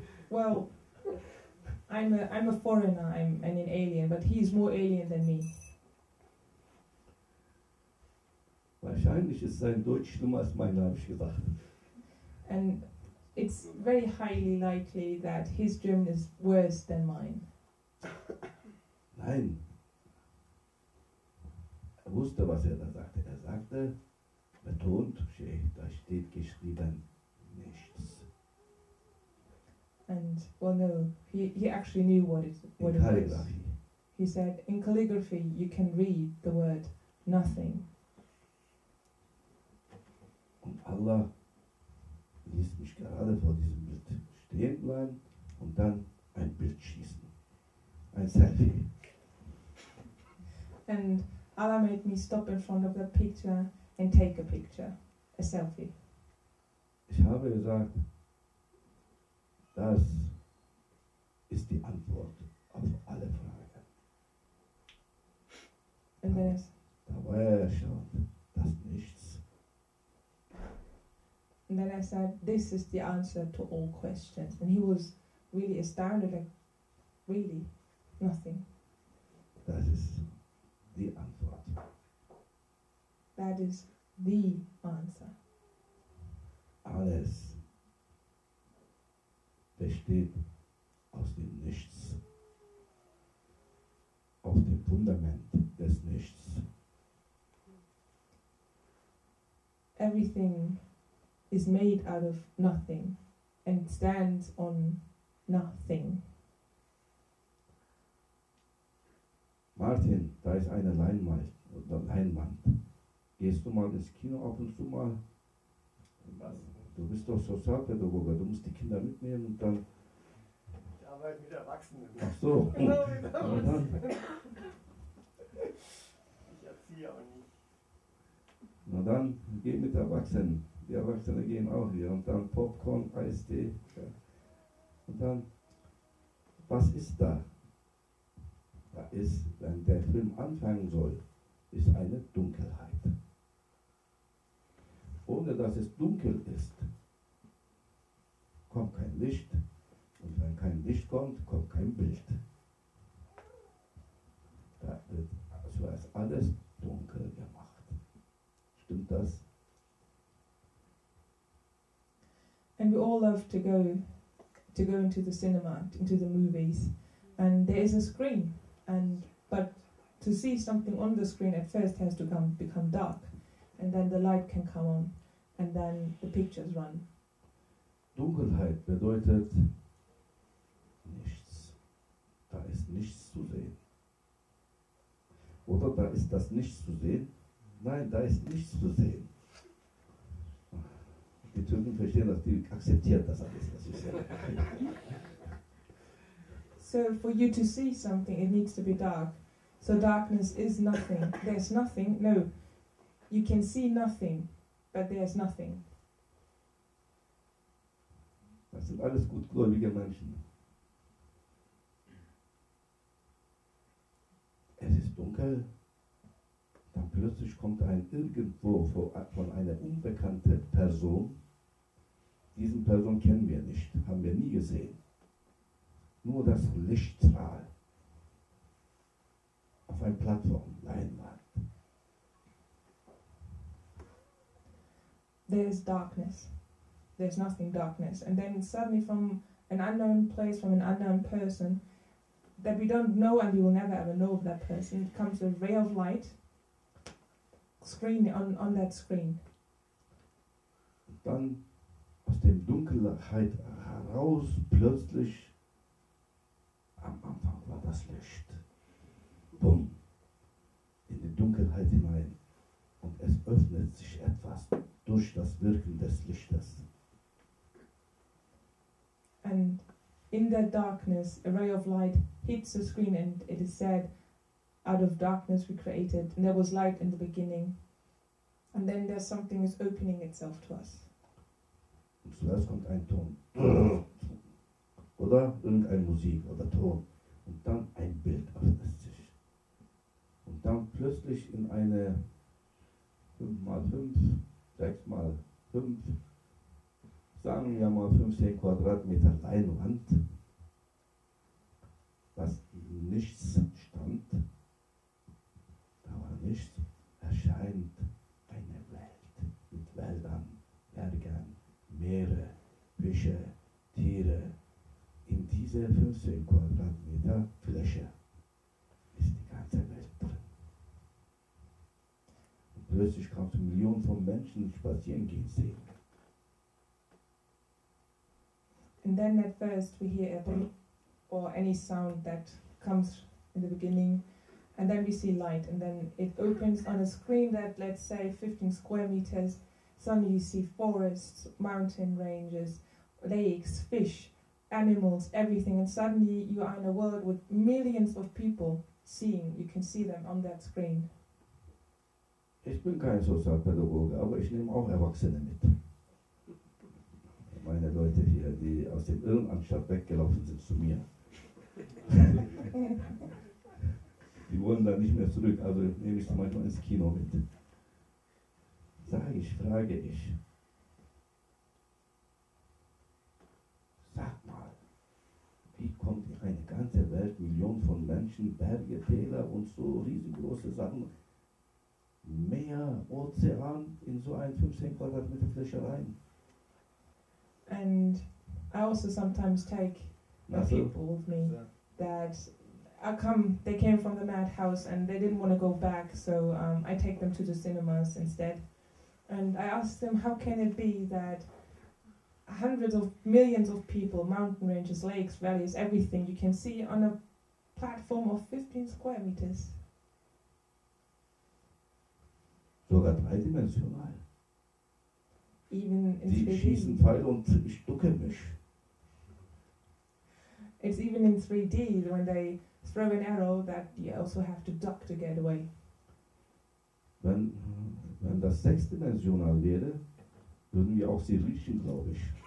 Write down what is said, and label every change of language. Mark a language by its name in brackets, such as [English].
[English] Well, I'm a foreigner, I'm an alien, but he's more alien than me. [German] Wahrscheinlich ist sein Deutsch schlimmer als mein, habe ich gedacht. [English] And it's very highly likely that his German is worse than mine. [German] Nein. Er wusste, was er da sagte. Er sagte, betont, da steht geschrieben nichts. [English] And well, no, he actually knew what it was. [German] Kalligrafie. [English] He said, in calligraphy you can read the word nothing. [German] Und Allah ließ mich gerade vor diesem Bild stehen bleiben und dann ein Bild schießen. Ein Selfie. [English] And Allah made me stop in front of the picture and take a picture, a selfie. [German] Ich habe gesagt, das ist die Antwort auf alle Fragen. [English] And then [German] Da war er erstaunt, das Nichts. [English] I said, this is the answer to all questions. And he was really astounded, like, really, nothing. [German] Das ist die Antwort. [English] That is the answer. [German] Alles besteht aus dem Nichts. Auf dem Fundament des Nichts. [English] Everything is made out of nothing and stands on nothing. [German] Martin, da ist eine Leinwand. Gehst du mal ins Kino ab und zu mal? Was? Du bist doch Sozialpädagoge, du musst die Kinder mitnehmen und dann... Ich arbeite mit Erwachsenen. Ach so. Genau, mit Na Erwachsenen. dann, Ich erziehe auch nicht. na dann, geh mit Erwachsenen. Die Erwachsenen gehen auch hier. Und dann Popcorn, Eistee. Ja. Und dann, was ist da? Da ist, wenn der Film anfangen soll, ist eine Dunkelheit. Ohne dass es dunkel ist, kommt kein Licht. Und wenn kein Licht kommt, kommt kein Bild. Da wird zuerst alles dunkel gemacht. Stimmt das? [English] And we all love to go into the cinema, into the movies, and there is a screen, but to see something on the screen at first has to become dark, and then the light can come on, and then the pictures run. [German] Dunkelheit bedeutet nichts. Da ist nichts zu sehen. Oder da ist das Nichts zu sehen? Nein, da ist nichts zu sehen. Die Türken verstehen das, die akzeptieren das alles. Das ist ja [English] So for you to see something, it needs to be dark. So darkness is nothing. There's nothing. No, you can see nothing, but there's nothing. [German] Das sind alles gutgläubige Menschen. Es ist dunkel, dann plötzlich kommt ein irgendwo von einer unbekannten Person. Diesen Person kennen wir nicht, haben wir nie gesehen. Nur das Lichtstrahl auf einer Plattform, Leinwand. [English] There's darkness. There's nothing darkness. And then suddenly from an unknown place, from an unknown person, that we don't know and we will never ever know of that person, comes a ray of light screen on that screen. [German] Und dann aus dem Dunkelheit heraus plötzlich, am Anfang war das Licht. Bumm, in die Dunkelheit hinein. Und es öffnet sich etwas durch das Wirken des Lichtes. [English] And in that darkness, a ray of light hits the screen, and it is said, out of darkness we created, and there was light in the beginning. And then there's something is opening itself to us. [German] Und zuerst kommt ein Ton. Oder irgendeine Musik oder Ton. Und dann ein Bild öffnet sich. Und dann plötzlich in eine 5x5, 6x5, sagen wir mal 15 Quadratmeter Leinwand, was nichts stand, da war nichts, erscheint eine Welt mit Wäldern, Bergen, Meere, Fische, Tiere. In diese 15 Quadratmeter Fläche ist die ganze Welt drin. Und plötzlich kannst du Millionen von Menschen spazieren gehen sehen. [English] And then at first we hear a brr or any sound that comes in the beginning, and then we see light, and then it opens on a screen that, let's say, 15 square meters. Suddenly you see forests, mountain ranges, lakes, fish, animals, everything, and suddenly you are in a world with millions of people seeing. You can see them on that screen. [German] Ich bin kein Sozialpädagoge, aber ich nehme auch Erwachsene mit. Meine Leute hier, die aus dem Irrenanstalt weggelaufen sind zu mir. Die wollen dann nicht mehr zurück, also nehme ich sie manchmal ins Kino mit. Frage ich, sag mal, wie kommt eine ganze Welt, Millionen von Menschen, Berge, Täler und so riesengroße Sachen, Meer, Ozean in so ein 15 Quadratmeter Fläche rein? [English] And I also sometimes take people with me that they came from the madhouse and they didn't want to go back, so I take them to the cinemas instead. And I asked them, how can it be that hundreds of millions of people, mountain ranges, lakes, valleys, everything you can see on a platform of 15 square meters? [German] Sogar dreidimensional. [English] Even in [German] Die [English] 3D. [German] schießen Pfeile und ich ducke mich. [English] It's even in 3D when they throw an arrow that you also have to duck to get away. [German] Wenn das sechsdimensional wäre, würden wir auch sie riechen, glaube ich.